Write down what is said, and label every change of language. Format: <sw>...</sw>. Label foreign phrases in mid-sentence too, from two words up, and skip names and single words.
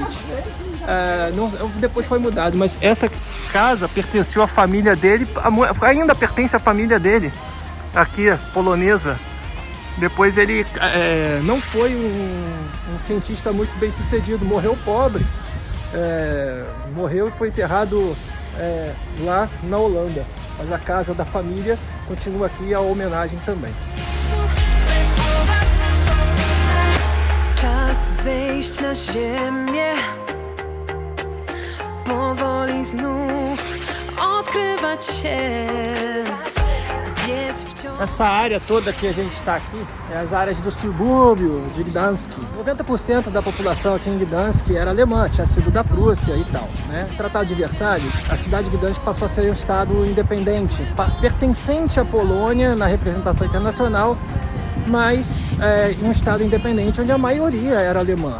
<pt>Depois foi mudado, mas essa casa pertenceu à família dele, ainda pertence à família dele, aqui, polonesa. Depois ele não foi um cientista muito bem sucedido, morreu pobre, morreu e foi enterrado lá na Holanda. Mas a casa da família continua aqui, a homenagem também.</pt> <pl>Czas zejść na ziemię, powoli znów odkrywać się.</pl> <pt>Essa área toda que a gente está aqui é as áreas do subúrbio de Gdansk. 90% da população aqui em Gdansk era alemã, tinha sido da Prússia e tal, né? No Tratado de Versalhes, a cidade de Gdansk passou a ser um estado independente, pertencente à Polônia na representação internacional, mas um estado independente onde a maioria era alemã.</pt>